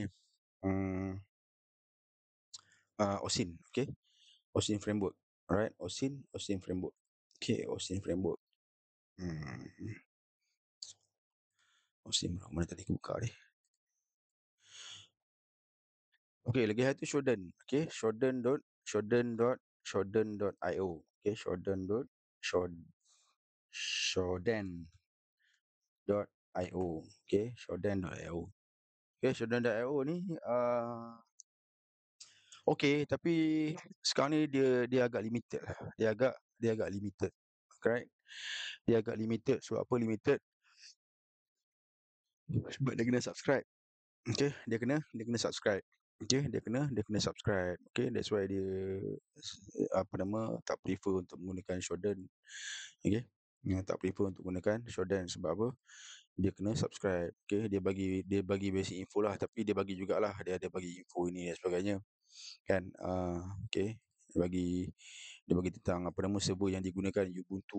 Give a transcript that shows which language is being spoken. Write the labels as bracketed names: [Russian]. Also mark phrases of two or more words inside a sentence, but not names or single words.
[English] Hmm, OSINT, okay. OSINT framework. Alright, OSINT framework. Okay, OSINT framework. [Malay] Hmm, OSINT mana tadi aku buka ni. Okay, lagi satu Shodan. Okay, Shodan.io. Okay, Shodan.io. Okay, Shodan.io. Okay, Shodan.io ni okay, tapi sekarang ni dia agak limited lah. Dia agak limited. Correct? Dia agak limited. Sebab apa limited? Sebab dia kena subscribe. Okay, dia kena subscribe. Okay, dia kena subscribe. [English] Okay, that's why [Malay] dia apa nama tak prefer untuk menggunakan Shodan. Okay, tak prefer untuk menggunakan Shodan sebab apa? Dia kena subscribe. Okay, dia bagi basic info lah, tapi dia bagi jugalah, dia ada bagi info ini dan sebagainya. Kan, okay, dia bagi tentang apa nama server yang digunakan, Ubuntu.